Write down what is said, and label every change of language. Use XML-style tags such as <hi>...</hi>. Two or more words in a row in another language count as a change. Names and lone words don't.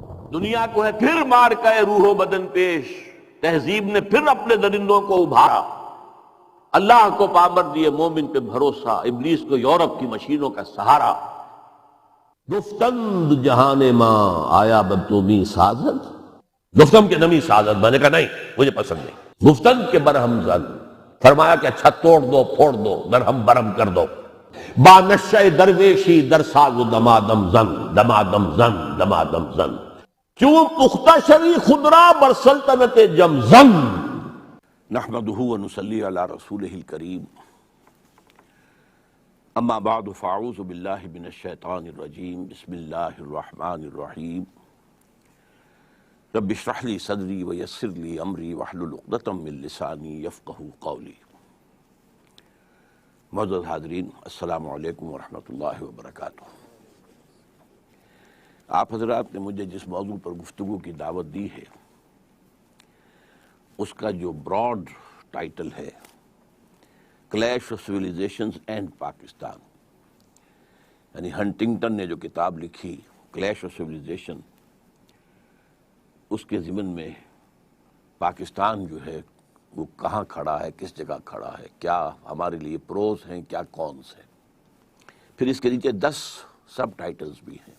<ur>دنیا کو ہے پھر مار کا روح و بدن پیش، تہذیب نے پھر اپنے درندوں کو ابھارا، اللہ کو پامر دیے مومن پہ بھروسہ، ابلیس کو یورپ کی مشینوں کا سہارا۔</ur> <fa>گفتند جہان ماں آیا بتومی سازد، گفتم کے نمی سازد،</fa> <ur>میں نے کہا نہیں مجھے پسند نہیں،</ur> <fa>گفتند کے برہم زن،</fa> <ur>فرمایا کہ اچھا توڑ دو پھوڑ دو درہم برہم کر دو،</ur> <fa>با نشہ درویشی در ساز و دمادم زن، دمادم زن دمادم زن، چون پختہ شوی خضرا بر سلطنت جمزن۔</fa> <ar>نحمدہ ونصلی علی رسولہ الکریم، اما بعد فاعوذ باللہ من الشیطان الرجیم، بسم اللہ الرحمن الرحیم، رب اشرح لی صدری ویسر لی امری واحلل عقدۃ من لسانی یفقہوا قولی۔</ar> <ur>معزز حاضرین،</ur> <ar>السلام علیکم ورحمۃ اللہ وبرکاتہ۔</ar> <ur>آپ حضرات نے مجھے جس موضوع پر گفتگو کی دعوت دی ہے اس کا جو براڈ ٹائٹل ہے</ur> <en>Clash of Civilizations and Pakistan,</en> <ur>یعنی ہنٹنگٹن نے جو کتاب لکھی</ur> <en>Clash of Civilization,</en> <ur>اس کے ضمن میں پاکستان جو ہے وہ کہاں کھڑا ہے، کس جگہ کھڑا ہے، کیا ہمارے لیے پروز ہیں، کیا کونس ہیں، پھر اس کے نیچے 10</ur> <en>sub titles</en> <ur>بھی ہیں۔</ur>